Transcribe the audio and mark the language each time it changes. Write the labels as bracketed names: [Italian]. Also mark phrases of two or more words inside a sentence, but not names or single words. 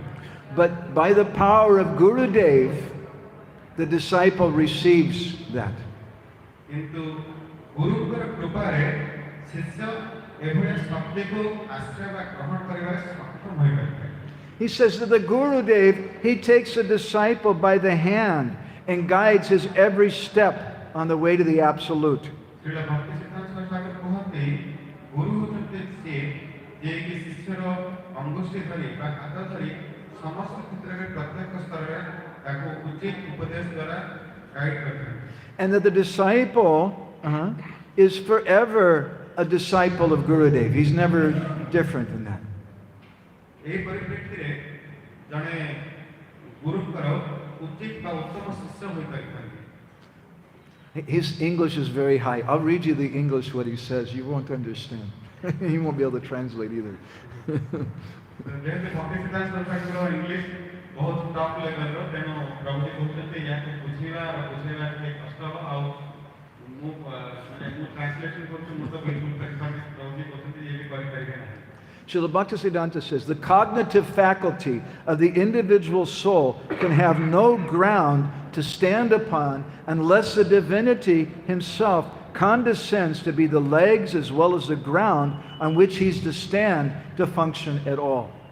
[English] But by the power of Gurudev, the disciple receives that. [Odia] କିନ୍ତୁ ଗୁରୁଙ୍କର କୃପାରେ ଶିଷ୍ୟ ଏଭଳିଆ ଶକ୍ତିକୁ ଆଶ୍ରୟ ବା ଗ୍ରହଣ କରିବାରେ ସକ୍ଷମ ହୋଇପାରିଥାଏ। [English] He says that the Gurudev, he takes the disciple by the hand and guides his every step on the way to the Absolute. [Odia] ଶ୍ରୀଳ ଭକ୍ତି ସିଦ୍ଧାନ୍ତ ସରସ୍ୱତୀ କୁହନ୍ତି ଗୁରୁ ହେଉଛନ୍ତି ସିଏ ଯିଏକି ଶିଷ୍ୟର ଅଙ୍ଗୁଷ୍ଠି ଧରି ବା ହାତ ଧରି ସମସ୍ତ କ୍ଷେତ୍ରରେ ପ୍ରତ୍ୟେକ ସ୍ତରରେ ତାକୁ ଉଚିତ ଉପଦେଶ ଦ୍ୱାରା ଗାଇଡ୍ କରିଥାନ୍ତି। [English] And that the disciple is forever a disciple of Gurudev. He's never different than that. [Odia] ଏହି ପରିପ୍ରେକ୍ଷୀରେ ଜଣେ ଗୁରୁଙ୍କର ଉଚିତ ବା ଉତ୍ତମ ଶିଷ୍ୟ ହୋଇପାରିଥାନ୍ତି। [English] His English is very high. I'll read you the English, what he says. You won't understand. You won't be able to translate either. [Odia] ଯେହେତୁ ଭକ୍ତି ସିଦ୍ଧାନ୍ତ ସରସ୍ୱତୀଙ୍କର ଇଂଲିଶ ବହୁତ [English] top level [Odia] ତେଣୁ ପ୍ରଭୁଜୀ କହୁଛନ୍ତି ଏହାକୁ ବୁଝେଇବା ଟିକେ କଷ୍ଟ ହେବ ଆଉ ମୁଁ ଟ୍ରାନ୍ସଲେସନ୍ କରୁଛି ମୁଁ ତ ବିଲକୁଲ କରିପାରିବି ପ୍ରଭୁଜୀ କହୁଛନ୍ତି ଇଏ ବି କରିପାରିବେ ନାହିଁ। [English] Srila Bhaktisiddhanta says the cognitive faculty of the individual soul can have no ground to stand upon unless the divinity himself condescends to be the legs as well as the ground on which he's to stand to function at all.